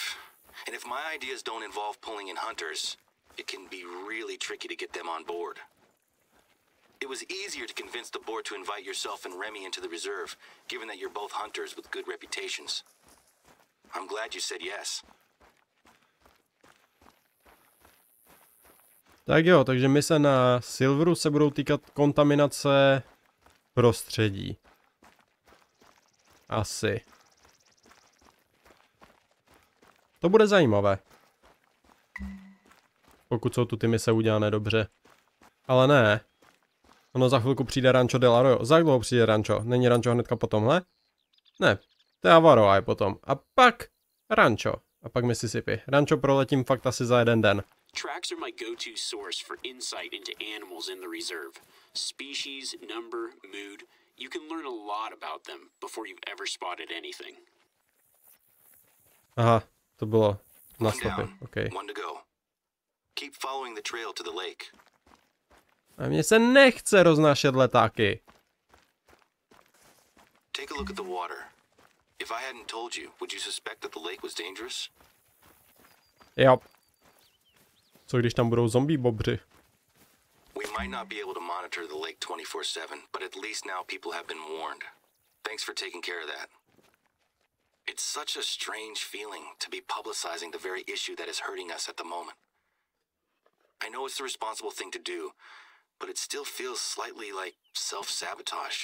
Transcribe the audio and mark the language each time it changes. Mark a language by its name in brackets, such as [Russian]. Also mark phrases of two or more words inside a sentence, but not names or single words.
[English] And if my ideas don't involve pulling in hunters, it can be really tricky to get them on board. It was easier to convince the board to invite yourself and Remy into the reserve, given that you're both hunters with good reputations. I'm glad you said yes. [Czech] Tak jo, takže mise na Silveru se budou týkat kontaminace prostředí. Asi. To bude zajímavé. Pokud jsou tu ty mise udělané dobře. Ale ne. Ono za chvilku přijde Rancho del Arroyo. Za dlouho přijde Rancho. Není Rancho hnedka po tomhle? Ne. To je Avaroa je potom. A pak Rancho. A pak Mississippi. Rancho proletím fakt asi za jeden den. [English] Tracks are my go-to source for insight into animals in the reserve. Species, number, mood. You can learn a lot about them before you've ever spotted anything. [Czech] Aha, to bylo na [English] One [Czech] stopy. [English] down, Okay. one to go. Keep following the trail to the lake. [Czech] A mně se nechce roznášet letáky. [English] Take a look at the water. If I hadn't told you, would you suspect that the lake was dangerous? [Czech] Jo. Co když tam budou zombie bobři? [English] We might not be able to monitor the lake 24/7, but at least now people have been warned. Thanks for taking care of that. It's such a strange feeling to be publicizing the very issue that is hurting us at the moment. I know it's the responsible thing to do, but it still feels slightly like self-sabotage.